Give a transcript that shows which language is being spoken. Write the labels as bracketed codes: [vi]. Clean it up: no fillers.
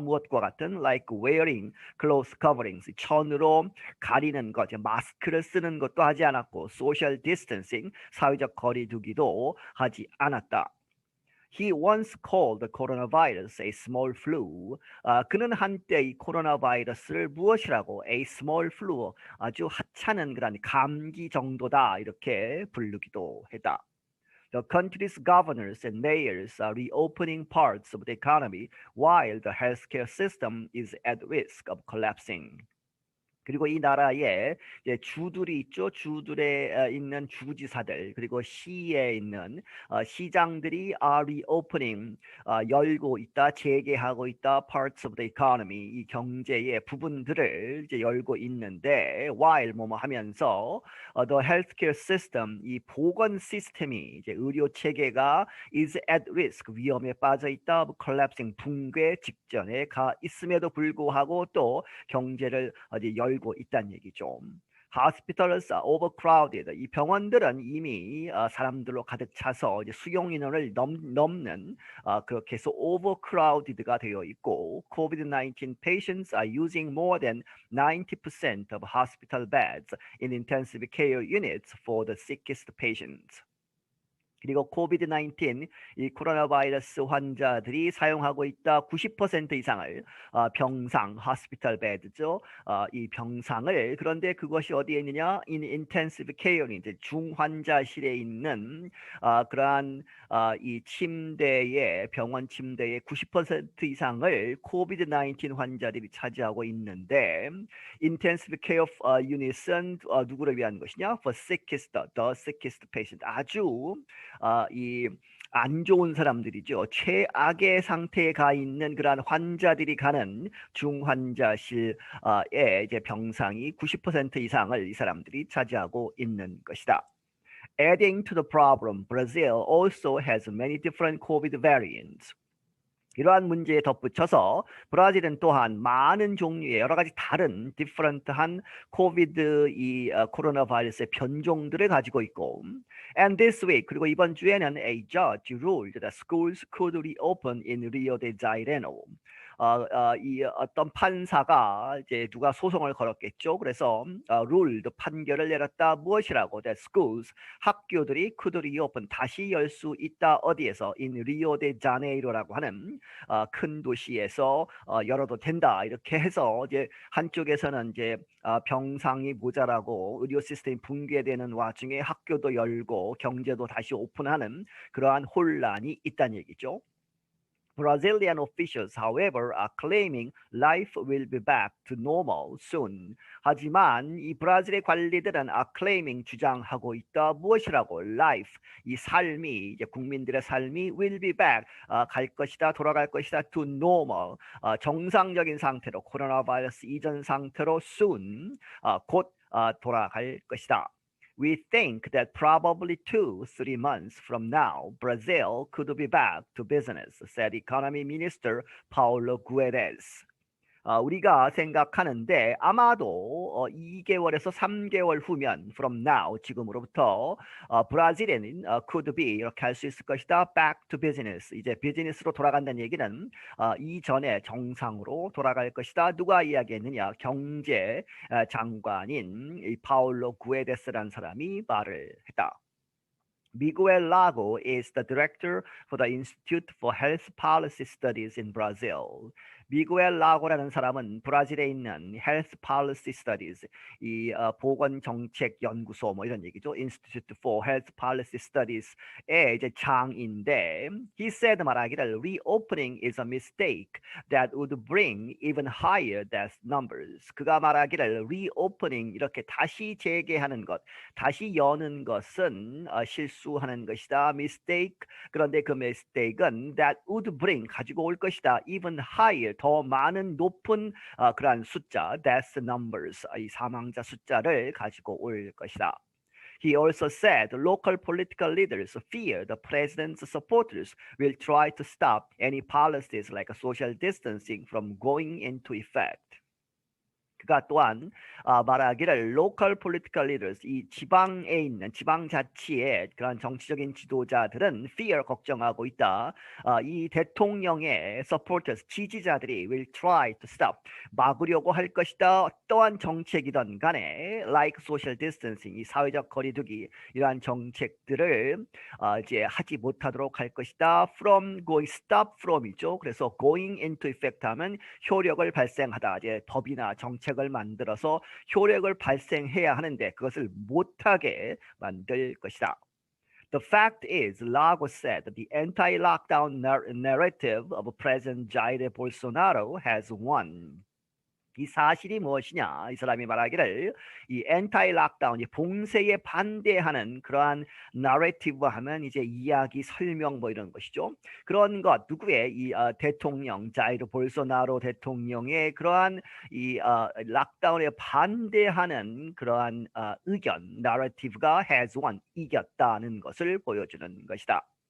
[ko] 무엇과 같은? [en] like wearing close coverings, [ko] 천으로 가리는 것, 마스크를 쓰는 것도 하지 않았고, [en] social distancing, [ko] 사회적 거리 두기도 하지 않았다. [en] He once called the coronavirus a small flu. [ko] 그는 한때 이 코로나 바이러스를 무엇이라고? [en] A small flu, [ko] 아주 하찮은 그런 감기 정도다, 이렇게 부르기도 했다. [en] The country's governors and mayors are reopening parts of the economy while the healthcare system is at risk of collapsing. [ko] 그리고 이 나라에 주들이 있죠. 주들에 있는 주지사들, 그리고 시에 있는 시장들이 [en] are reopening, [ko] 열고 있다, 재개하고 있다. [en] parts of the economy, [ko] 이 경제의 부분들을 이제 열고 있는데 while 뭐뭐 하면서 [en] the healthcare system, [ko] 이 보건 시스템이, 이제 의료 체계가 [en] is at risk, [ko] 위험에 빠져 있다. collapsing, 붕괴 직전에 가 있음에도 불구하고 또 경제를 열고 있다는 얘기죠. [en] Hospitals are overcrowded. [ko] 이 병원들은 이미 사람들로 가득 차서 이제 수용 인원을 넘는 그렇게 해서 [en] overcrowded가 되어 있고, COVID-19 patients are using more than 90% of hospital beds in intensive care units for the sickest patients. [ko] 그리고 코비드-19 이 코로나 바이러스 환자들이 사용하고 있다 90% 이상을 병상, hospital bed죠. 이 병상을 그런데 그것이 어디에 있느냐? [en] in intensive care [ko] 이제 중환자실에 있는 그러한 이 침대에 병원 침대의 90% 이상을 코비드-19 환자들이 차지하고 있는데 intensive care unit은 누구를 위한 것이냐? [en] For sickest, the sickest patient [ko] 아주 이 안 좋은 사람들이죠. 최악의 상태에 가 있는 그러한 환자들이 가는 중환자실에 이제 병상이 90% 이상을 이 사람들이 차지하고 있는 것이다. [en] Adding to the problem, Brazil also has many different COVID variants. [ko] 이러한 문제에 덧붙여서 브라질은 또한 많은 종류의 여러 가지 다른 디퍼런트한 코비드 코로나 바이러스의 변종들을 가지고 있고 [en] and this week [ko] 그리고 이번 주에는 [en] a judge ruled that schools could reopen in Rio de Janeiro. [ko] 이 어떤 판사가 이제 누가 소송을 걸었겠죠. 그래서 ruled 판결을 내렸다. 무엇이라고? [en] that schools [ko] 학교들이 [en] could reopen [ko] 다시 열 수 있다. 어디에서? [en] in Rio de Janeiro [ko] 라고 하는 큰 도시에서 열어도 된다. 이렇게 해서 이제 한쪽에서는 이제 병상이 모자라고 의료 시스템이 붕괴되는 와중에 학교도 열고 경제도 다시 오픈하는 그러한 혼란이 있다는 얘기죠. [en] Brazilian officials, however, are claiming life will be back to normal soon. [ko] 하지만 이 브라질의 관리들은 [en] are claiming [ko] 주장하고 있다. 무엇이라고? Life, 이 삶이 이제 국민들의 삶이 [en] will be back [ko] 갈 것이다, 돌아갈 것이다. [en] To normal, [ko] 정상적인 상태로 코로나 바이러스 이전 상태로 soon, 곧 돌아갈 것이다. [en] We think that probably 2-3 months from now, Brazil could be back to business, said Economy Minister Paulo Guedes. [ko] 우리가 생각하는데 아마도 2개월에서 3개월 후면 [en] from now [ko] 지금으로부터 브라질에는 [en] could be [ko] 이렇게 할 수 있을 것이다. [en] back to business [ko] 이제 비즈니스로 돌아간다는 얘기는 이전에 정상으로 돌아갈 것이다. 누가 이야기했느냐? 경제 장관인 이 파울로 구에데스라는 사람이 말을 했다. [en] Miguel Lago is the director for the Institute for Health Policy Studies in Brazil. [ko] 미구엘 라고라는 사람은 브라질에 있는 Health Policy Studies, 이 보건정책연구소 뭐 이런 얘기죠. [en] Institute for Health Policy Studies의 [ko] 이제 장인데, [en] he said [ko] 말하기를 [en] reopening is a mistake that would bring even higher death numbers. [ko] 그가 말하기를 reopening 이렇게 다시 재개하는 것, 다시 여는 것은 실수하는 것이다. Mistake. 그런데 그 mistake은 [en] that would bring [ko] 가지고 올 것이다. [en] even higher [ko] 더 많은 높은 그러한 숫자, [en] death numbers, [ko] 이 사망자 숫자를 가지고 올 것이다. [en] He also said local political leaders fear the president's supporters will try to stop any policies like social distancing from going into effect. [ko] 그가 또한 말하기를 [en] local political leaders, [ko] 이 지방에 있는 지방자치의 그런 정치적인 지도자들은 fear, 걱정하고 있다. 이 대통령의 supporters, 지지자들이 [en] will try to stop, [ko] 막으려고 할 것이다. 어떠한 정책이든 간에 [en] like social distancing, [ko] 이 사회적 거리두기 이러한 정책들을 이제 하지 못하도록 할 것이다. [en] from going, [ko] stop from이죠. 그래서 [en] going into effect [ko] 하면 효력을 발생하다. 이제 법이나 정책 을 만들어서 효력을 발생해야 하는데 그것을 못하게 만들 것이다. [en] The fact is, Lagos said, the anti-lockdown narrative of President Jair Bolsonaro has won. [ko] 이 사실이 무엇이냐? 이 사람이 말하기를 이 엔타이 락다운, 이 봉쇄에 반대하는 그러한 나레티브 하면 이제 이야기, 설명 뭐 이런 것이죠. 그런 것 누구의 이 대통령 자이르 볼소나로 대통령의 그러한 이 락다운에 반대하는 그러한 의견, 나레티브가 [en] has won, [ko] 이겼다는 것을 보여주는 것이다.